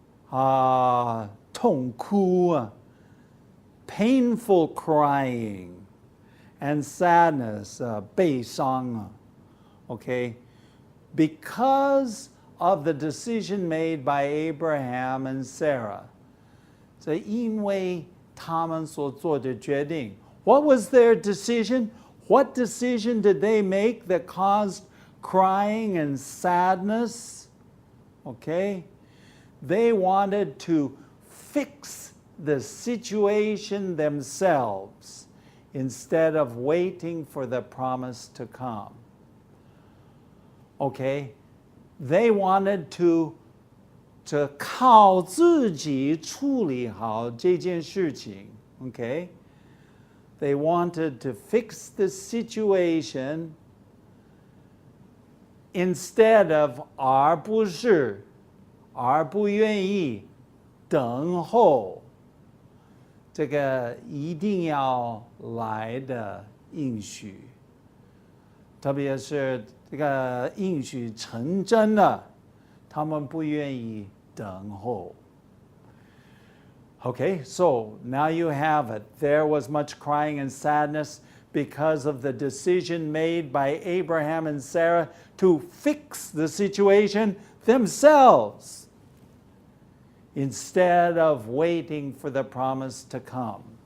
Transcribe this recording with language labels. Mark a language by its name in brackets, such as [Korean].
[English] 痛哭, painful crying, and sadness, 悲伤. Okay? Because of the decision made by Abraham and Sarah. [Chinese] 这因为他们所做的决定. [English] What was their decision? What decision did they make that caused crying and sadness? Okay? They wanted to fix the situation themselves instead of waiting for the promise to come. Okay? They wanted to [Chinese] 靠自己处理好这件事情. [English] Okay? They wanted to fix the situation instead of [Chinese] 而不是不愿意等候这个一定要来的应许，特别是这个应许成真了，他们不愿意等候。 [English] Okay, so now you have it. There was much crying and sadness because of the decision made by Abraham and Sarah to fix the situation themselves instead of waiting for the promise to come.